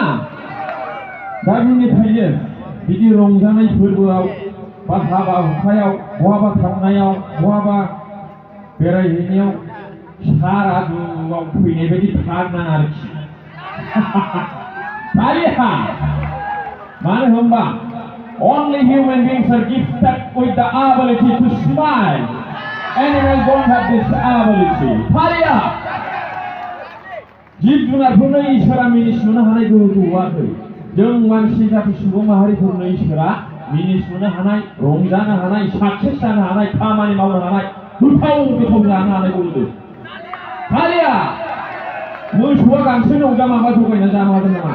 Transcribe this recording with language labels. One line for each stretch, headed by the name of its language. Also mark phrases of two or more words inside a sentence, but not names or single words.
Bodo: दा बिनिखायनो बिदि रंजानाय फोरबोआव बा हाबा हुखायाव, बहाबा थांनायाव, बहाबा बेरायहैनायाव सारादुआव फैनाय बायदि थारनाङा आरोखि। थालिया मानो होनबा
English: only human beings are gifted with the ability to smile. Animals don't have this ability.
Bodo: थालिया जिब जुनारफोरनो इसोरा मिनिस्लुनो हानाय गोहो होआखै। जों मानसि जाति सुबुं माहारिफोरनो इसोरा मिनिस्लुनो हानाय, रंजानो हानाय, साक्सेस जानो हानाय, खामानि मावनो हानाय, गोथाव गोथाव जानो हानाय गोहो। थालिया मोसौआ गांसोनि अनगा माबा जगायना जानो हागोन नामा?